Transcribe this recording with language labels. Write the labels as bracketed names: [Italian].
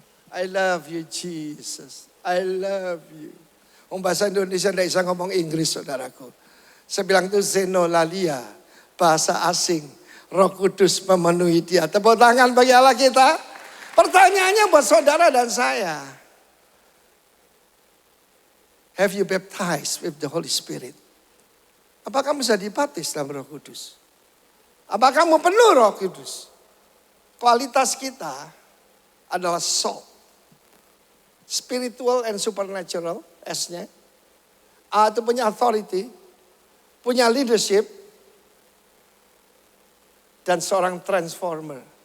[English] I love you Jesus, I love you. [Indonesian] Bahasa Indonesia tidak bisa ngomong Inggris saudaraku. Saya bilang itu xenolalia, bahasa asing. Roh Kudus memenuhi dia. Tepuk tangan bagi Allah kita. Pertanyaannya buat saudara dan saya. [English] Have you baptized with the Holy Spirit? [Indonesian] Apakah kamu sudah dibaptis dalam Roh Kudus? Apakah kamu penuh Roh Kudus? Kualitas kita adalah soul. [English] Spiritual and supernatural, [Indonesian] S-nya. A itu punya authority, punya leadership, dan seorang transformer.